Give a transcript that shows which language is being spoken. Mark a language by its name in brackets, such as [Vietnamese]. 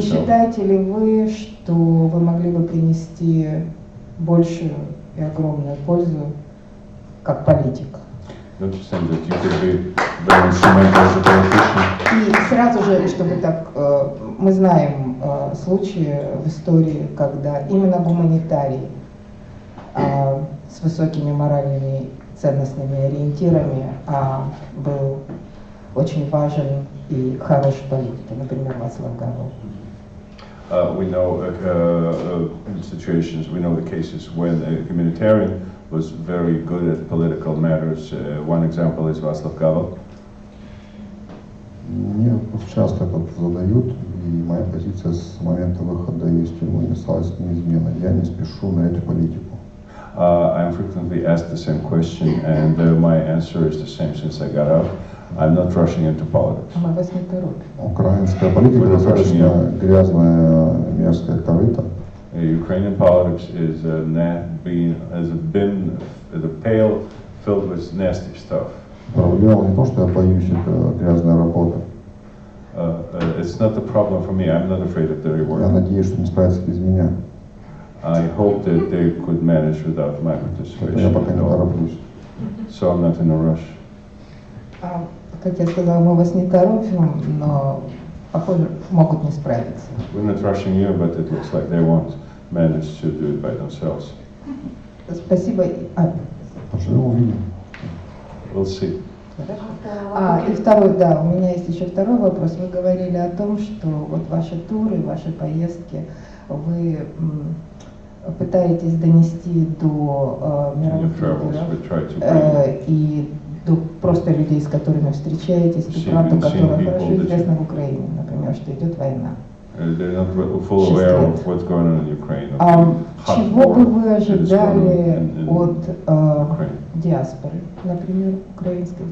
[Russian] считаете ли вы, что вы могли бы принести большую и огромную пользу как политик? [English] Don't you think that you could be very instrumental as a politician? [Russian] И сразу же, чтобы так, мы знаем случаи в истории, когда именно гуманитарий с высокими моральными ценностными ориентирами был очень важен и хороший политик, например, Václav Havel. [English] We know situations, we know the cases when a humanitarian was very good at political matters. One example is Václav Havel. [Russian] Мне часто это задают, и моя позиция с момента выхода из тюрьмы осталась неизменной. Я не спешу на эту политику. [English] I'm frequently asked the same question, and my answer is the same since I got out. I'm not rushing into politics. [Russian] Мы вас не торопим. Украинская политика достаточно грязная, мерзкая корыта. [English] Ukrainian politics is has been a pail filled with nasty stuff. [Russian] Проблема не то, что я боюсь этой грязной работы. [English] It's not the problem for me. I'm not afraid of their [Russian] Я [English] work. [Russian] надеюсь, что не справится без меня. [English] I hope that they could manage without my [Russian] Я [English] participation. [Russian] пока не тороплюсь. [English] So I'm not in a rush. [Russian] Как я сказала, мы вас не торопим, но, похоже, могут не справиться. [English] We're not rushing you, but it looks like they won't manage to do it by themselves. [Russian] Спасибо. Поживем, увидим. [English] We'll see. [Russian] И второй, да, у меня есть еще второй вопрос. Вы говорили о том, что вот ваши туры, ваши поездки, вы пытаетесь донести до мировых лидеров и до просто людей, с которыми встречаетесь, ту правду, которая хорошо известна в Украине, например, что идет война. [English] They're not full aware of what's going on in Ukraine. [Russian] Чего бы вы ожидали от диаспоры, например, украинской?